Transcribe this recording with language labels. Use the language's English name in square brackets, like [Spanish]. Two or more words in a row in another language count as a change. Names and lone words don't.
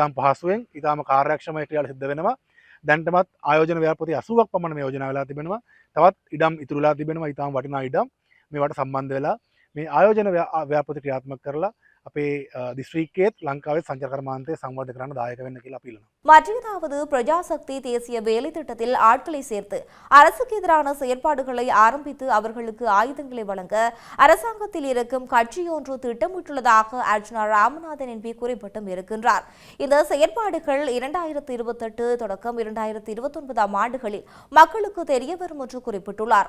[Sinhala] ඉතාම පහසුවෙන් ඉතාම කාර්යක්ෂමව ක්‍රියාවල සිද්ධ වෙනවා. දැන්ටමත් ආයෝජන ව්‍යාපෘති 80ක් පමණ මේ යෝජනා වෙලා තිබෙනවා. තවත් ඉඩම් ඉතුරු වෙලා තිබෙනවා. ඊටාම වටිනා ඉඩම් මේවට සම්බන්ධ වෙලා මේ ආයෝජන ව්‍යාපෘති ක්‍රියාත්මක කරලා අපේ දිස්ත්‍රික්කයේත් ලංකාවේ සංචාරකර මාන්තය සංවර්ධනය කරන්න දායක වෙන්න කියලා අපීල් කරනවා. [Tamil] மற்றதாவது பிரஜாசக்தி தேசிய வேலை திட்டத்தில் ஆட்களை சேர்த்து அரசுக்கு எதிரான செயற்பாடுகளை ஆரம்பித்து அவர்களுக்கு ஆயுதங்களை வழங்க அரசாங்கத்தில் இருக்கும் கட்சியொன்று திட்டமிட்டுள்ளதாக அர்ஜுனா ராமநாதன் என்பி குறிப்பிட்டும் இருக்கின்றார். இந்த செயற்பாடுகள் 2028 தொடக்கம் 2029 ஆண்டுகளில் மக்களுக்கு தெரியவரும் என்று குறிப்பிட்டுள்ளார்.